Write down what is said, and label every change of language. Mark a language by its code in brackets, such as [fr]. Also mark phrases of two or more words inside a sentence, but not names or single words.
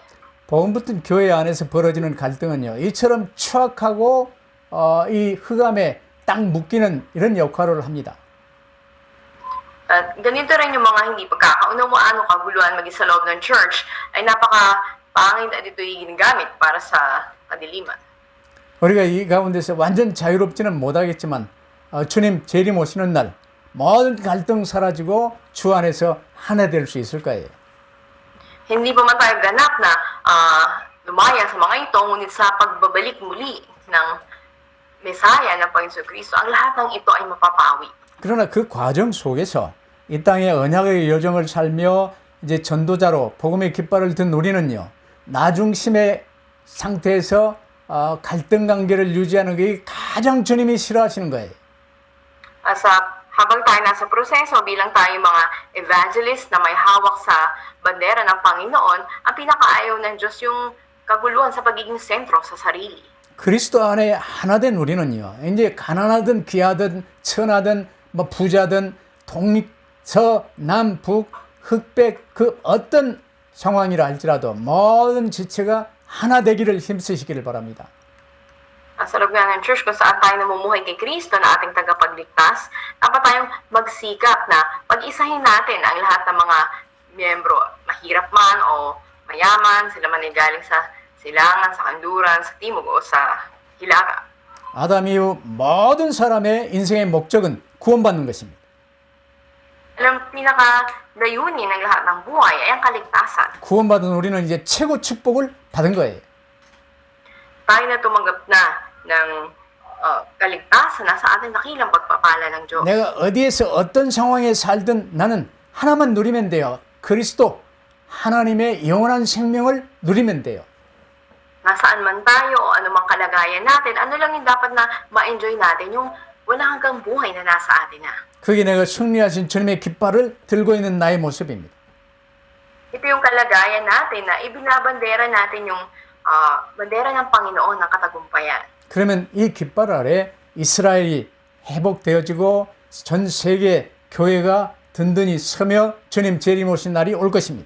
[ko] 복음 붙은 교회 안에서 벌어지는 갈등은요. 이처럼 추악하고 이 흑암에 딱 묶이는 이런 역할을 합니다. [tl] At ganito rin yung mga hindi pagkakaunawaan o kaguluhan maging sa loob ng church ay napaka-pangit at ito'y ginagamit para sa kadiliman. [ko] 우리가 이 가운데서 완전 자유롭지는 못하겠지만 주님 재림 오시는 날 모든 갈등 사라지고 주 안에서 하나 될 수 있을 거예요. [tl] Hindi pa man tayo ganap na lumaya sa mga ito, ngunit sa pagbabalik muli ng Mesaya ng Panginoon Kristo, ang lahat ng ito ay mapapawi. [ko] 그러나 그 과정 속에서 이 땅의 언약의 여정을 살며 이제 전도자로 복음의 깃발을 든 우리는요. 나중심의 상태에서 갈등 관계를 유지하는 게 가장 주님이 싫어하시는 거예요. [tl] Habang tayo nasa proseso bilang tayo mga evangelist na may hawak sa bandera ng Panginoon, ang pinakaayaw ng Diyos yung kaguluhan sa pagiging sentro sa sarili. [ko] 그리스도 안에 하나 된 우리는요. 이제 가난하든 귀하든 천하든 뭐 부자든 동서 남북 흑백 그 어떤 상황이라 할지라도 모든 지체가 하나 되기를 힘쓰시기를 바랍니다. [tl] Sa loob nga ng church kung saan tayo namumuhay kay Kristo na ating tagapagligtas, dapat tayong magsikap na pag-isahin natin ang lahat ng mga miyembro, mahirap man o mayaman, sila man ay galing sa silangan, sa kanluran, sa timog o sa hilaga. [ko] 아담 이후 모든 사람의 인생의 목적은 구원받는 것입니다. [tl] Alam, pinaka-layunin ng lahat ng buhay ay ang kaligtasan. [ko] 구원받은 우리는 이제 최고 축복을 받은 거예요. [tl] Tayo na tumanggap na ng kaligtasan na sa ating dakilang pagpapala ng Diyos. [ko] 내가 어디에서 어떤 상황에 살든 나는 하나만 누리면 돼요. 그리스도 하나님의 영원한 생명을 누리면 돼요. [tl] Nasaan man tayo o anumang kalagayan natin, ano lang yung dapat na ma-enjoy natin, yung wala hanggang buhay na nasa atin na. [ko] 그게 내가 승리하신 주님의 깃발을 들고 있는 나의 모습입니다. [tl] Ito yung kalagayan natin na ibinabandera natin yung bandera ng Panginoon ng katagumpayan. [ko] 그러면 이 깃발 아래 이스라엘이 회복되어지고 전 세계 교회가 든든히 서며 주님 재림 오신 날이 올 것입니다.